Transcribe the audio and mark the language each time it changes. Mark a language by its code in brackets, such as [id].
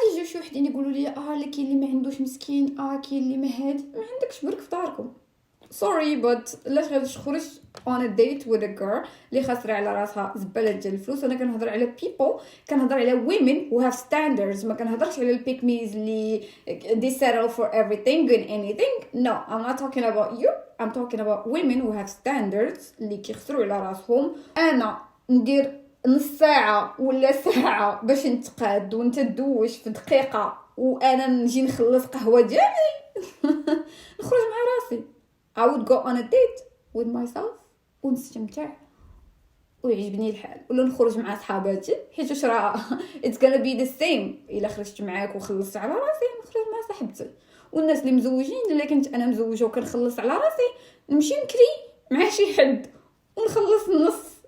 [ar] يجيو شي وحدين يقولوا لي لا كاين اللي ما عندوش مسكين، كاين اللي ما عندكش برك في داركم. [en] sorry but [ar] لاش غادي تخرج [en] on a date with a girl [ar] اللي خاسره على راسها زباله ديال الفلوس؟ انا كنهضر على [en] people، [ar] كنهضر على [en] women who have standards. [ar] ما كنهضرش على [en] البيك ميز [ar] اللي [en] they settle for everything and anything. no I'm not talking about you. I'm talking about women who have standards [ar] اللي كيخسروا على راسهم. انا ندير نص ساعه ولا ساعه باش نتقاد وانت تدوش في دقيقه وانا نجي نخلص قهوه ديالي نخرج مع راسي. [en] I would go on a date with myself [ar] ونستمتع ويعجبني الحال، ولا نخرج مع صحاباتي حيت واش راه [en] it's gonna be the same. [ar] الا خرجت معاك وخلصت على راسي نخرج مع صاحبتي. والناس اللي مزوجين الا كنت انا مزوجه وكنخلص على راسي نمشي نكري مع شي حد ونخلص النص.